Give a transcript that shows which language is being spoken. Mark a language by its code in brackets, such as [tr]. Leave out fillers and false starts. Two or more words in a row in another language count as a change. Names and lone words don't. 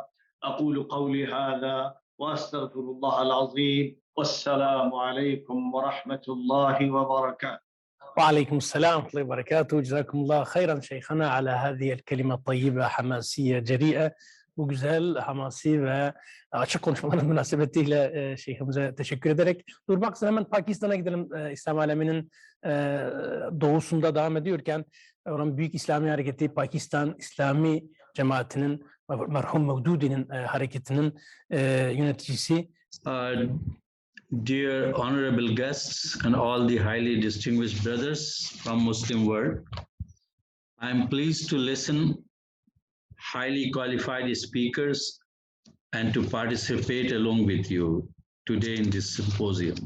[ar] أقول قولي هذا وأستغفر الله العظيم، والسلام عليكم ورحمة الله وبركاته. وعليكم السلام ورحمة الله وبركاته. جزاكم الله خيرا شيخنا على هذه الكلمة الطيبة، حماسية جريئة وغزال حماسی و [tr] açık konuşmaların münasebetiyle şeyhimize teşekkür ederek durmak üzere hemen Pakistan'a gidelim. İslam aleminin doğusunda devam ediyorken oranın Büyük İslami Hareketi Pakistan İslami Cemaati'nin merhum Mevdudi'nin hareketinin yöneticisi. [en] Dear honorable guests and all the highly distinguished brothers from Muslim world, I am pleased to listen highly qualified speakers and to participate along with you today in this symposium.